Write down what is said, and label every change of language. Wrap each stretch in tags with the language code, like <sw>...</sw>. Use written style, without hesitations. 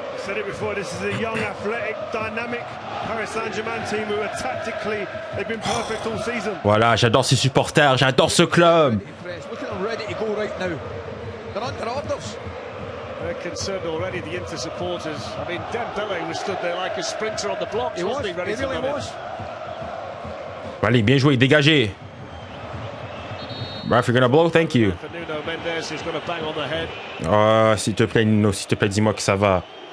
<en>said it before, this is a young, athletic, dynamic Paris Saint-Germain team who are tactically, they've been perfect all season.</en> <fr>Voilà, j'adore ces supporters, j'adore ce club.</fr> <en>Look at them ready to go right now. They're under orders. They're concerned already, the Inter supporters. I mean, Dembélé was stood there like a sprinter on the blocks, wasn't he? Ready He really was.</en> <fr>Allez, bien joué, dégagé.</fr> <en>Ref, you're gonna blow, thank you. Nuno Mendes is going to bang on the head.</en> <fr>Oh, s'il te plaît, Nino, s'il te plaît, dis-moi que ça va.</fr>